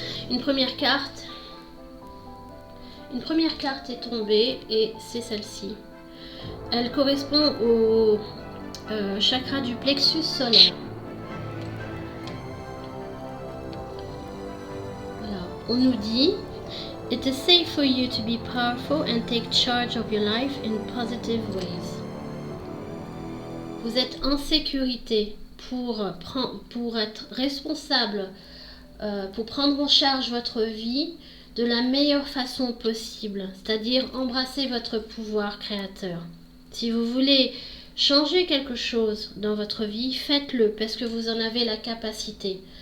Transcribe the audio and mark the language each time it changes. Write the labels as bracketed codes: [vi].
[fr] Une première carte est tombée et c'est celle-ci. Elle correspond au chakra du plexus solaire. on nous dit [en] It is safe for you to be powerful and take charge of your life in positive ways. [fr] Vous êtes en sécurité pour être responsable, pour prendre en charge votre vie de la meilleure façon possible, c'est-à-dire embrasser votre pouvoir créateur. Si vous voulez changer quelque chose dans votre vie, faites-le parce que vous en avez la capacité.